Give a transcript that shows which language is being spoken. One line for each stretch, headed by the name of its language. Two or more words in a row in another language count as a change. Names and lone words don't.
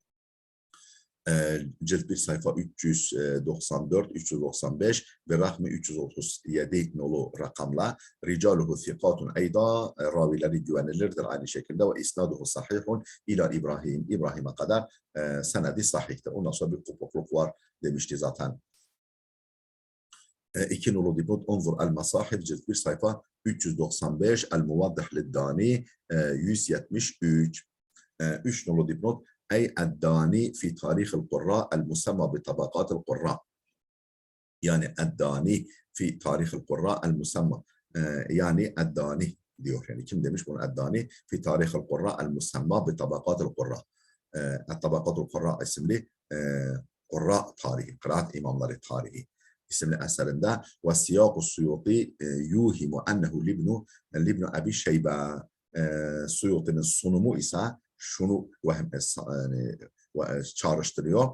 Turkish: Cilt 1 sayfa 394, 395 ve rahmi 337 nolu rakamla
Arabic: رجاله ثقات
Turkish: eyda ravileri güvenilirdir aynı şekilde ve
Arabic: إسناده صحيح إلى
Turkish: İbrahim İbrahim'e kadar senedi sahihtir. Ondan sonra bir kopukluk var demişti zaten. 2 nolu dipnot
Arabic: انظر المصاحف
Turkish: cilt 1 sayfa 395
Arabic: الموضح للداني
Turkish: 173 3 nolu dipnot أي
Arabic: الداني في تاريخ القراء المسمى بطبقات القراء يعني الداني في تاريخ القراء المسمى يعني الداني
Turkish: diyor yani kim demiş bunu
Arabic: الداني في تاريخ القراء المسمى بطبقات القراء الطبقات القراء
Turkish: isimli Qurra tarihi, kıraat imamları tarihi isimli eserinde ve Siyaq-ı Suyuti
Arabic: يوهم أنه لابن أبي شيبة
Turkish: Suyuti'nin sunumu ise şunu çağrıştırıyor.